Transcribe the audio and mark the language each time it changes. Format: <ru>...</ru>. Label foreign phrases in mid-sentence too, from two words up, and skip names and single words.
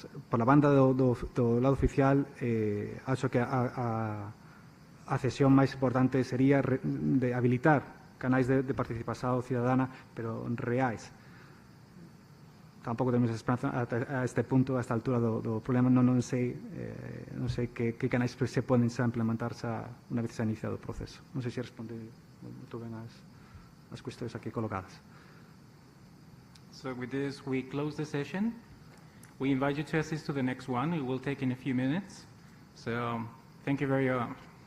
<gl>Por a banda do lado oficial, acho que a cesión máis importante sería de habilitar canais de participación cidadana, pero reais. Tampouco temos esperanza a este punto, a esta altura do problema, non sei que canais se poden xa implementar unha vez xa iniciado o proceso. Non sei se responde moito ben as cuestións aquí colocadas.</gl> <en>So with this, we close the session. We invite you to assist to the next one. It will take in a few minutes. So thank you very much.</en>